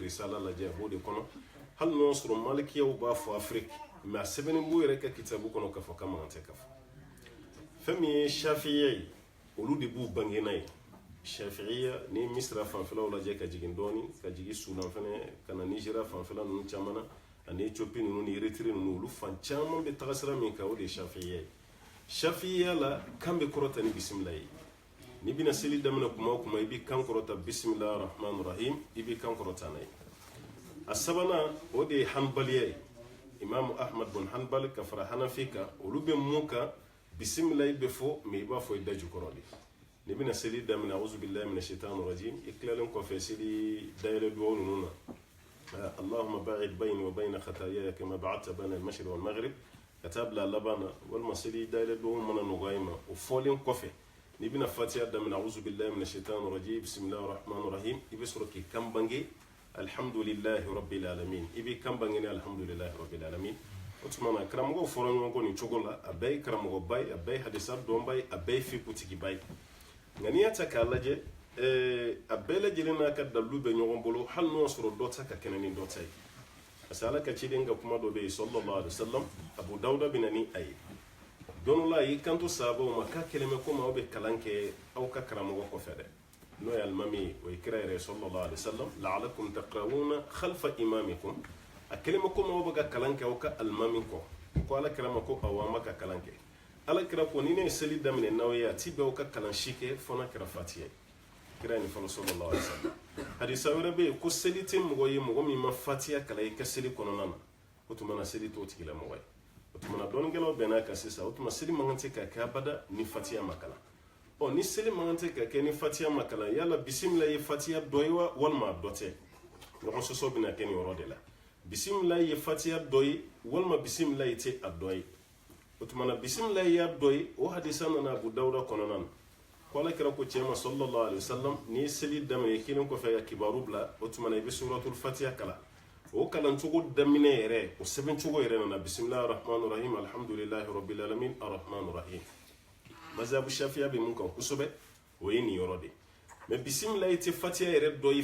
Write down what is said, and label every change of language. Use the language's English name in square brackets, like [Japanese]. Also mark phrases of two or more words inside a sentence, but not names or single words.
[Bambara] risala lajɛ b'o de kɔnɔ hali n'o sɔrɔ malikiyaw b'a fɔ afiriki mɛ a sɛbɛnni b'u yɛrɛ ka kitabu kɔnɔ k'a fɔ k'a man tɛ ka fɔ fɛn min ye shafiya ye olu de b'u bange n'a ye shafiya ni misira fanfɛlaw lajɛ ka jigin dɔɔni ka jigin sudan fɛnɛ ka na nizeriya fanfɛla ninnu caman na ani etiyopi ninnu ni eritiri ninnu olu fan caman bɛ tagasira min kan o de ye shafiya ye shafiya la kan bɛ kɔrɔta ni bisimila ye ni bina seli daminɛ kuma o kuma i bɛ kan kɔrɔta [Arabic] بسم الله الرحمن الرحيم [Bambara] i bɛ kan kɔrɔta n'a ye a sabanan o de ye hanbaliya ye imamu ahmad bin hanbal ka fara hanafi kan olu bɛ mun kan bisimilahi bɛ fɔ mɛ i b'a fɔ i da jukɔrɔ de ni bina seli daminɛ [Arabic] أعوذ بالله من الشيطان الرجيم [Bambara] i tilalen kɔfɛ seli dayɛlɛ duwawu ninnu na [Arabic] اللهم باعد بيني وبين خطاياي كما باعدت بين المشرق والمغرب [Bambara] ka taa bila laban na walima seli dayɛlɛ duwawu mana nɔgɔya i ma o fɔlen kɔfɛ ni bina fatiha daminɛ [Arabic] أعوذ بالله من الشيطان الرجيم بسم الله الرحمن الرحيم [Bambara] i bɛ sɔrɔ k'i kan bange [Arabic] الحمد لله رب العالمين [Bambara] i bɛ kan bange ni [Arabic] الحمد لله رب العالمين [Bambara] o tuma na karamɔgɔw fɔra ɲɔgɔn kɔ nin cogo la a bɛɛ ye karamɔgɔ ba ye a bɛɛ ye hadisa dɔn ba ye a bɛɛ ye fikutigi ba ye nka n'i y'a ta k'a lajɛ a bɛɛ lajɛlen n'a ka dalilu bɛ ɲɔgɔn bolo hali n'o sɔrɔ dɔ ta ka kɛnɛ ni dɔ ta ye [French] parce que [Bambara] ala ka ciden ka kuma dɔ bɛ yen [Arabic] صلى الله عليه وسلم [Bambara] abu dawuda bɛ na ni a ye don dɔ la a y'i kanto sahabaw ma k'a kɛlen bɛ komi aw bɛ kalan kɛ aw ka karamɔgɔ kɔfɛ dɛ n'o ye alimami ye o ye kira yɛrɛ [Arabic] صلى الله عليه وسلم لعلكم تقرؤون خلف إمامكم [Bambara] a kɛlen bɛ komi aw bɛ ka kalan kɛ aw ka alimami kɔ ko ala kira ma ko awɔ an bɛ ka kalan kɛ ala kira ko ni ne ye seli daminɛ n'aw ye a ti bɛn aw ka kalan si kɛ fo n'a kɛra fatiha ye kira ye nin fɔlɔ [Arabic] صلى الله عليه وسلم [Bambara] hadisa wɛrɛ bɛ yen ko seli tɛ mɔgɔ ye mɔgɔ min ma fatiha kalan i ka seli kɔnɔna na o tuma na seli t'o tigila mɔgɔ ye o tuma na dɔɔnikɛlaw bɛnn'a kan sisan o tuma seli man kan tɛ ka kɛ abada ni fatiha ma kalan ni seli man kan tɛ ka kɛ ni fatiha ma kalan yala bisimila ye fatiha dɔ ye wa walima dɔ tɛ ɲɔgɔn sɔsɔ bɛna kɛ nin yɔrɔ de la bisimila ye fatiha dɔ ye walima bisimila ye tɛ a dɔ ye o tuma na bisimila ye dɔ ye o hadisa nana abu dawuda kɔnɔna na ko ala kira ko cɛ ma [Arabic] صلى الله عليه وسلم [Bambara] ni ye seli daminɛ kelen kɔfɛ ka kibaru bila o tuma na i bɛ suratul fatiha kalan o kalancogo daminɛ yɛrɛ o sɛbɛncogo yɛrɛ nana [Arabic] بسم الله الرحمن الرحيم الحمد لله رب العالمين الرحمن الرحيم [Bambara] mazhabu shafiya bɛ mun kan kosɛbɛ o ye nin yɔrɔ de mɛ bisimilahi tɛ fatiha yɛrɛ dɔ ye